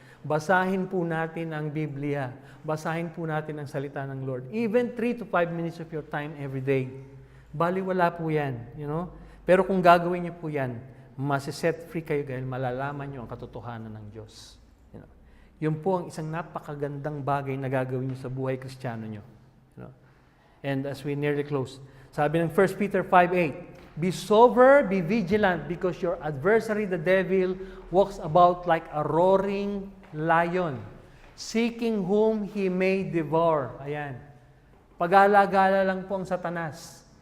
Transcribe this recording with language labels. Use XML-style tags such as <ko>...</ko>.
<tl>Basahin po natin ang Biblia. Basahin po natin ang salita ng Lord.</tl> <en>Even 3 to 5 minutes of your time every day.</en> <tl>Baliwala po yan.</tl> <en>You know?</en> <tl>Pero kung gagawin niyo po yan, masiset free kayo dahil malalaman niyo ang katotohanan ng Diyos.</tl> <en>You know?</en> <tl>Yun po ang isang napakagandang bagay na gagawin niyo sa buhay Kristiyano niyo.</tl> <en>You know? And as we nearly close,</en> <tl>sabi ng</tl> <en>1 Peter 5:8, be sober, be vigilant, because your adversary, the devil, walks about like a roaring lion, seeking whom he may devour.</en> <tl>Ayan. Pag-alagala lang po ang Satanas.</tl>